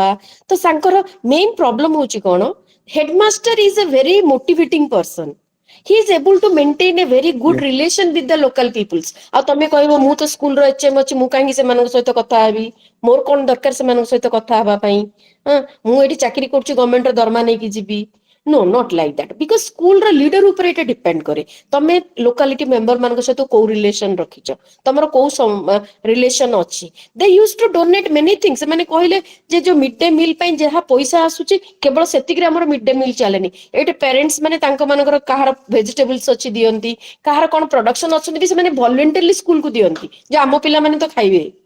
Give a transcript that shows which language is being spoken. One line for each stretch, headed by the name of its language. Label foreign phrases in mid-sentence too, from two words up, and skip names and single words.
Odia: ତ ତାଙ୍କର
English: main problem
Odia: ହଉଛି କଣ,
English: headmaster is a very motivating person. he is able to maintain a very good relation with the local peoples.
Odia: ଆଉ ତମେ କହିବ ମୁଁ ତ ସ୍କୁଲର ଏଚଏମ୍ ଅଛି, ମୁଁ କାହିଁକି ସେମାନଙ୍କ ସହିତ କଥା ହେବି, ମୋର କଣ ଦରକାର ସେମାନଙ୍କ ସହିତ କଥା ହେବା ପାଇଁ, ମୁଁ ଏଠି ଚାକିରି କରୁଛି, ଗଭର୍ଣ୍ଣମେଣ୍ଟର ଦରମା ନେଇକି ଯିବି।
English: No, not like that. Because
Odia: ସ୍କୁଲର ଲିଡର ଉପରେ ଏଇଟା ଡିପେଣ୍ଡ କରେ, ତମେ
English: locality member
Odia: ମାନଙ୍କ ସହିତ କୋଉ ରିଲେସନ ରଖିଛ, ତମର କୋଉ ରିଲେସନ ଅଛି।
English: they use to donate many things.
Odia: ସେମାନେ କହିଲେ ଯେ ଯୋଉ
English: mid day meal
Odia: ପାଇଁ ଯାହା ପଇସା ଆସୁଛି, କେବଳ ସେତିକିରେ ଆମର
English: mid day meal
Odia: ଚାଲେନି। ଏଇଠି ପ୍ୟାରେଣ୍ଟସ ମାନେ ତାଙ୍କ ମାନଙ୍କର କାହାର ଭେଜିଟେବଲସ ଅଛି ଦିଅନ୍ତି, କାହାର କଣ ପ୍ରଡକ୍ସନ ଅଛନ୍ତି ବି ସେମାନେ ଭଲେଣ୍ଟାରିଲି ସ୍କୁଲକୁ ଦିଅନ୍ତି, ଯେ ଆମ ପିଲାମାନେ ତ ଖାଇବେ।